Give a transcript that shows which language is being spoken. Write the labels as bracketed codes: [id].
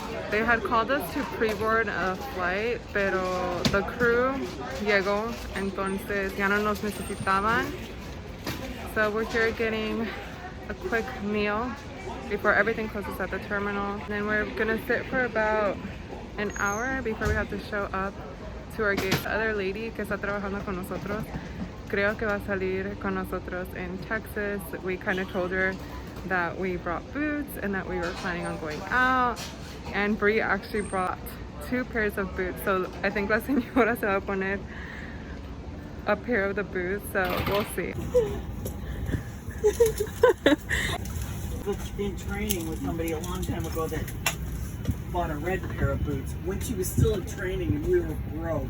[en] They had called us to pre-board a flight, [es] pero [en] the crew [es] llegó, entonces ya no nos necesitaban. [en] So we're here getting a quick meal before everything closes at the terminal. And then we're gonna sit for about an hour before we have to show up to our gate. The other lady [es] que está trabajando con nosotros, creo que va a salir con nosotros [en] in Texas. We kind of told her that we brought boots and that we were planning on going out. And Bree actually brought 2 pairs of boots. So I think [es] la señora se va a poner [en] a pair of the boots. So we'll see. I was in training with somebody a long time ago that bought a red pair of boots when she was still in training and we were broke.